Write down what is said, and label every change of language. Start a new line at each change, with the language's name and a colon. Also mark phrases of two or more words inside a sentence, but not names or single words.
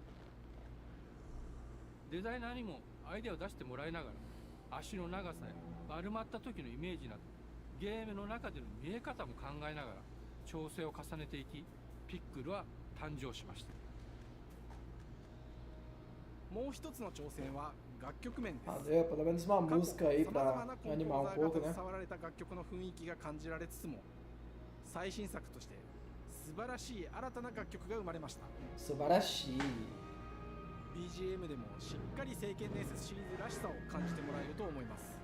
Japanese: デザイナーにもアイデアを出してもらいながら、足の長さや丸まった時のイメージなどゲームの中での見え方も考えながら調整を重ねていき、 ピックルは誕生しました。もう一つの挑戦は楽曲面です。
Portuguese: Valeu, pelo menos uma música aí
Japanese: 様々
Portuguese: pra
Japanese: なコン
Portuguese: animar
Japanese: ポ
Portuguese: um
Japanese: ーザー
Portuguese: pouco,
Japanese: が
Portuguese: né?
Japanese: 携わられた楽曲の雰囲気が感じられつつも、最新作として素晴らしい新たな楽曲が生まれました。 Subarashi. BGM でもしっかり聖剣伝説シリーズらしさを感じてもらえると思います。